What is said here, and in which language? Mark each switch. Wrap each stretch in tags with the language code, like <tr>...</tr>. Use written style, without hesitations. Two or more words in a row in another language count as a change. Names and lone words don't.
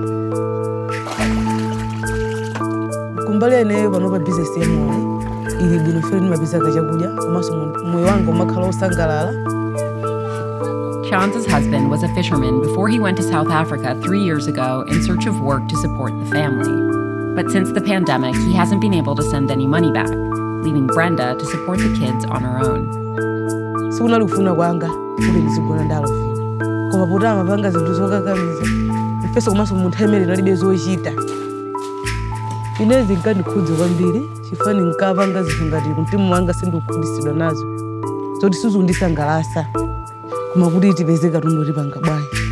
<ny>kumbali eneyo panopa business ya mowa ili bwino fere ndimapezeka chakudya komanso moyo wanga umakhala osangalala.</ny> <en>Chanza's husband was a fisherman before he went to South Africa 3 years ago in search of work to support the family. But since the pandemic, he hasn't been able to send any money back, leaving Brenda to support the kids on her own.</en> <ny>Sikunali kufuna kwanga kuti ndizigona ndalofika koma poti amapanga zinthu zokakamiza ifeso komanso munthu amene nalibe zochita inezi nkandikhudza kwambiri chifukwa ndinkapanga zinthu ngati mtima wanga sindikukhutitsidwa nazo zoti sizundisangalatsa koma kuti tipeze katundu tipanga bwanji.</ny>